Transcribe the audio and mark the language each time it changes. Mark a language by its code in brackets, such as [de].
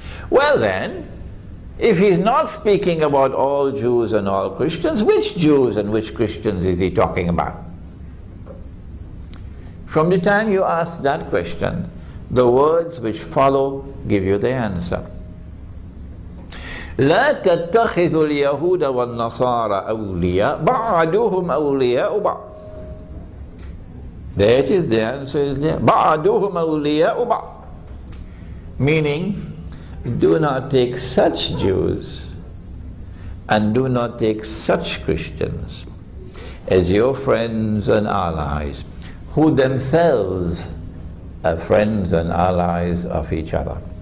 [en] Well then, if He's not speaking about all Jews and all Christians, which Jews and which Christians is He talking about? From the time you ask that question, the words which follow give you the answer. [ar] لا تتخذوا اليهود والنصارى أولياء بعضهم أولياء بعض. [en] There it is, the answer is there. [ar] بعضهم أولياء بعض. [en] Meaning, do not take such Jews and do not take such Christians as your friends and allies, who themselves are friends and allies of each other.